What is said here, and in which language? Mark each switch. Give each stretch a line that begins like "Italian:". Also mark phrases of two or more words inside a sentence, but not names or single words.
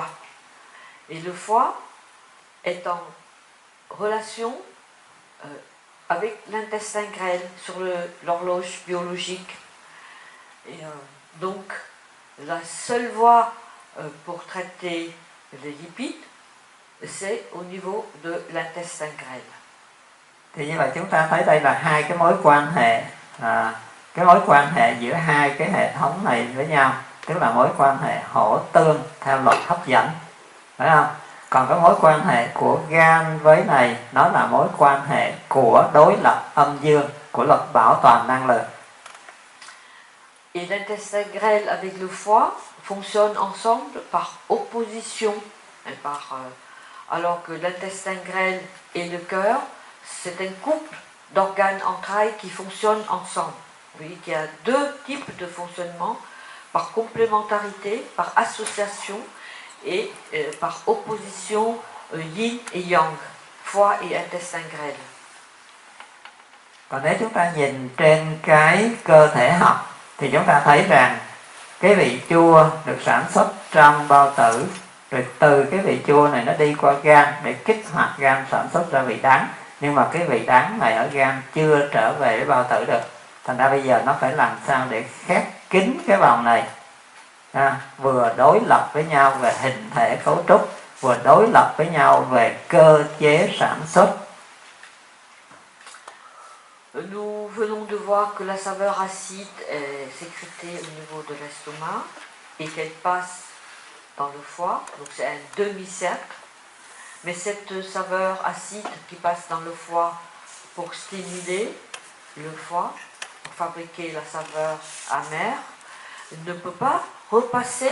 French: Et le foie est en relation avec l'intestin grêle sur l'horloge biologique. Et donc, la seule voie pour traiter les lipides, c'est au niveau de l'intestin grêle.
Vietnamese: Thì như vậy chúng ta thấy đây là hai cái mối quan hệ, cái mối quan hệ giữa hai cái hệ thống này với nhau, tức là mối quan hệ hỗ tương theo luật hấp dẫn, phải không? Còn cái mối quan hệ của gan với này, nó là mối quan hệ của đối lập âm dương, của luật bảo toàn năng lượng.
French: Et l'intestin grêle avec le foie fonctionnent ensemble par opposition, alors que l'intestin grêle et le cœur, c'est un couple d'organes entrailles qui fonctionnent ensemble. Vous voyez qu'il y a 2 types de fonctionnement, par complémentarité, par association et par opposition yin et yang, foie et intestin grêle.
Vietnamese: Còn nếu chúng ta nhìn trên cái cơ thể học thì chúng ta thấy rằng cái vị chua được sản xuất trong bao tử, rồi từ cái vị chua này nó đi qua gan để kích hoạt gan sản xuất ra vị đắng. Nhưng mà cái vị đắng này ở gan chưa trở về với bao tử được. Thành ra bây giờ nó phải làm sao để khép kín cái vòng này, vừa đối lập với nhau về hình thể cấu trúc, vừa đối lập với nhau về cơ chế sản xuất.
French: Nous venons de voir que la saveur acide est sécrétée au niveau de l'estomac et qu'elle passe dans le foie, donc c'est un demi-cercle. Mais cette saveur acide qui passe dans le foie pour stimuler le foie, pour fabriquer la saveur amère, ne peut pas repasser.